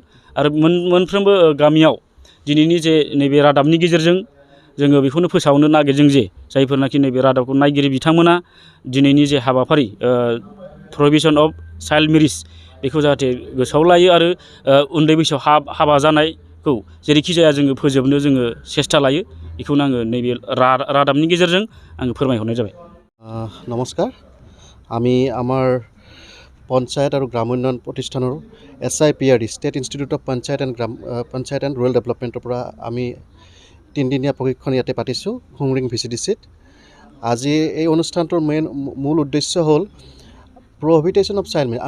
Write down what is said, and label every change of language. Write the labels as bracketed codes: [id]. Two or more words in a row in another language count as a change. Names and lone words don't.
[brx] आरो मोनफ्रोमबो गामियाव दिनैनि जे नैबे रादाबनि गेजेरजों जोङो बेखौनो फोसावनो नागिरदों जे जायफोरनाखि नैबे रादाबखौ नायगिरि बिथांमोना दिनैनि जे हाबाफारि [en] prohibition of child marriage, [brx] बेखौ जाहाथे गोसोआव लायो आरो उन्दै बैसोआव हाबा जानायखौ जेरैखि जाया जोङो फोजोबनो जोङो सेस्था लायो। बेखौनो आङो नैबे रादाबनि गेजेरजों आङो फोरमायहरनाय जाबाय। [as] নমস্কাৰ, আমি আমাৰ পঞ্চায়ত আৰু গ্ৰাম উন্নয়ন প্ৰতিষ্ঠানৰ SIPRD [en] State Institute of Panchayat and Rural Development [as] পৰা আমি 3দিনীয়া প্ৰশিক্ষণ ইয়াতে পাতিছোঁ খুংৰিং PCDC-ত। আজি এই অনুষ্ঠানটোৰ মূল উদ্দেশ্য হ'ল [en] prohibition of child marriage.